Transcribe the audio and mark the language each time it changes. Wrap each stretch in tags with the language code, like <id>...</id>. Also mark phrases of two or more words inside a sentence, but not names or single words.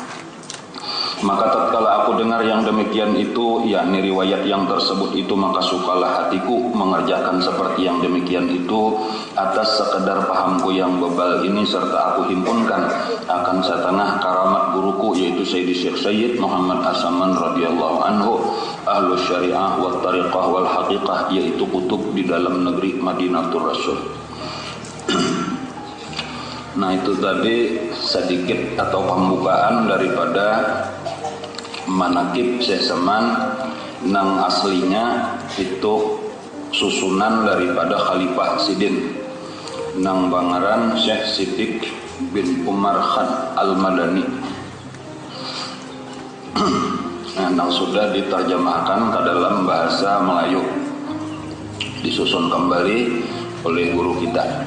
<id>Maka tatkala aku dengar yang demikian itu, yakni riwayat yang tersebut itu, maka sukalah hatiku mengerjakan seperti yang demikian itu atas sekedar pahamku yang bebal ini, serta aku himpunkan akan setengah karamat guruku, yaitu Sayyidi Syekh Sayyid Muhammad As-Saman</id> <ar>رضي الله عنه, أهل شريعة وطريقة والحقيقة,</ar> <id>yaitu kutub di dalam negeri Madinatul Rasul. Nah, itu tadi sedikit atau pembukaan daripada manaqib Syekh Saman,</id> <bjn>nang aslinya itu susunan daripada Khalifah Sidin nang bangaran Syekh Siddiq bin Umar Khan Al-Madani.</bjn> <id>Nang sudah diterjemahkan ke dalam bahasa Melayu, disusun kembali oleh guru kita.</id>